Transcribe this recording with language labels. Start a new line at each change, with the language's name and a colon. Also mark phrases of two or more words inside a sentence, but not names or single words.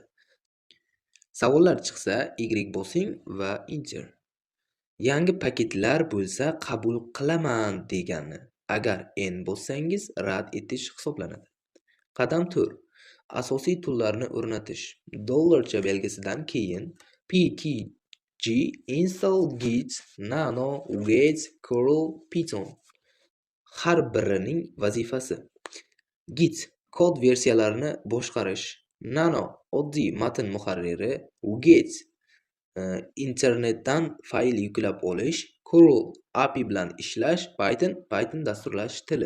Uzbek: Savollar chiqsa, Y bosing va enter. Yangi paketlar bo'lsa qabul qilaman degani. Agar N bossangiz rad etish hisoblanadi. Qadam 4. Asosiy tullarni o'rnatish. Dollarcha belgisidan keyin
English: pkg install git nano get curl python.
Uzbek: Har birining vazifasi. Git kod versiyalarini boshqarish. Nano oddiy matn muharriri. Get internetdan fayl yuklab olish. Curl API bilan ishlash. Python dasturlash tili.